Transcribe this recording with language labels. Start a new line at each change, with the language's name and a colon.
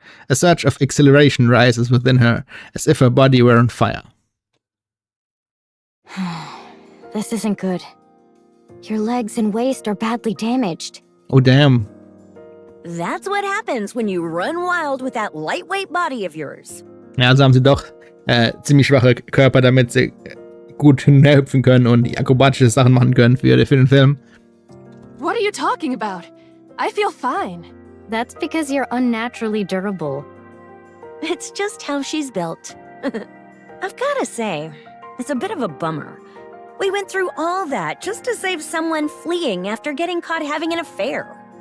English: A surge of exhilaration rises within her, as if her body were on fire. This isn't good. Your legs and waist are badly damaged. Oh damn. That's what happens when you run wild with that lightweight body of yours.
German: Ja, also haben sie doch ziemlich schwache Körper, damit sie gut hinhüpfen können und die akrobatische Sachen machen können für den Film.
English: What are you talking about? I feel fine. That's because you're unnaturally durable. It's just how she's built. I've gotta say, it's a bit of a bummer. We went through all that just to save someone fleeing after getting caught having an affair.